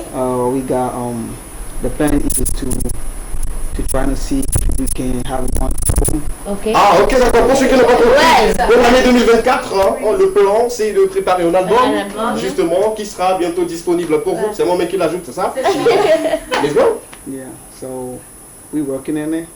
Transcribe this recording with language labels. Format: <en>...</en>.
<en>We got the plan is to try to see if we can have one album. Okay.</en> <fr>Ah, ok, d'accord. Pour ceux qui n'ont pas compris, pour l'année 2024, le plan c'est de préparer un album, justement, qui sera bientôt disponible pour vous. C'est moi-même qui l'ajoute, c'est ça?</fr> <en>Let's go. Yeah, so we're working on it.</en>